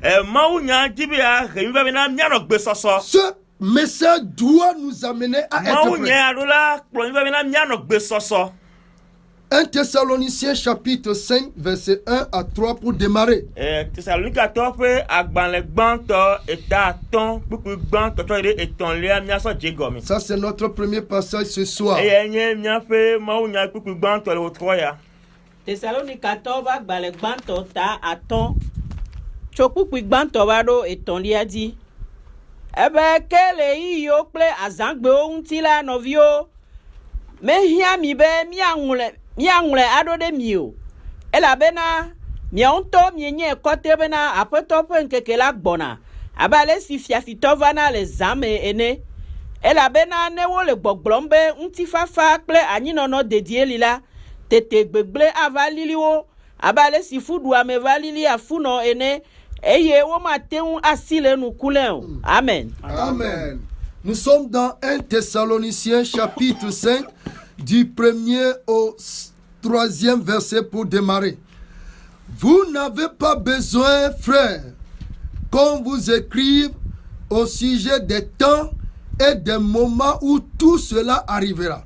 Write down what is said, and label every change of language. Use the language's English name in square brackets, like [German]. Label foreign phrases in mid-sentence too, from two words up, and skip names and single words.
[French] Ce message doit nous amener à être prêts. 1 Thessaloniciens chapitre 5 verset 1 à 3 pour démarrer. Ça c'est notre premier passage ce soir. [Ewe] Thessalonicatɔwo ƒe agbalẽ gbãtɔ ta atɔ̃ tso kpukpui gbãtɔ va ɖo etɔ̃lia dzi. Ebe ke le ɣeyiɣiwo kple azãgbewo ŋuti la nɔviwo, mehiã mi be miaŋlɔe aɖo ɖe mi o, elabena miawo ŋutɔ mienye kɔte bena Aƒetɔ ƒe ŋkeke la gbɔna abe ale si fiafitɔ vana le zã me ene. Elabena ne wole gbɔgblɔm be ŋutifafa kple anyinɔnɔ dedie li la, tete gbegble ava lili wo abe ale si fuɖuame va lili afunɔ ene, eye womate ŋu asi le nu ku le o. Amen. Amen. [French] Nous sommes dans 1 Thessaloniciens chapitre 5 du 1er au 3e verset pour démarrer. Vous n'avez pas besoin, frères, qu'on vous écrive au sujet des temps et des moments où tout cela arrivera.